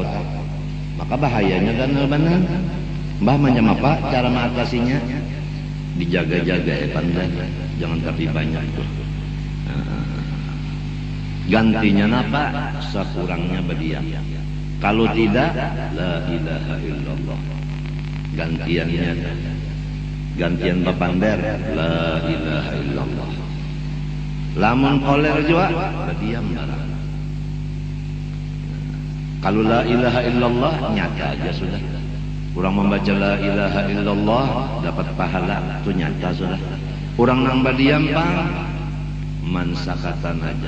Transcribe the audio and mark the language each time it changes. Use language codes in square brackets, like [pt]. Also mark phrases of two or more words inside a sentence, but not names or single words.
[bjn] Maka bahayanya dan benar. Mbah macam apa cara mengatasinya? Dijaga-jaga ya pandar, jangan tapi banyak tuh. Gantinya apa? Sekurangnya berdiam. Kalau tidak, [ar] لا إله إلا الله. [bjn] Gantian papander, [ar] لا إله إلا الله. [bjn] Lamun koler juga, berdiam barang. Kalau [ar] لا إله إلا الله, [bjn] nyata aja sudah. Orang membaca [ar] لا إله إلا الله, [bjn] dapat pahala, itu nyata sudah. Orang nang berdiam pang, [ar] من سكت [bjn] aja.